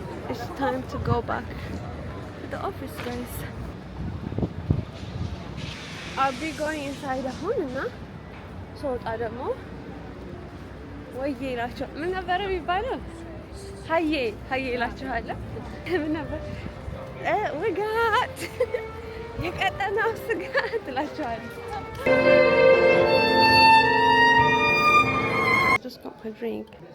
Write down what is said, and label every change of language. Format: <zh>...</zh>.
<en>It's time to go back to the office, guys. I'll be going inside</en> <am>አሁን እና ስወጣ ደግሞ ወይዬ እላቸው ምን ነበረ የሚባለው? ሀዬ እላችኋለሁ። ምን ነበር? ውጋት የቀጠናው ስጋት እላችኋለሁ።</am> <en>Just got my drink.</en>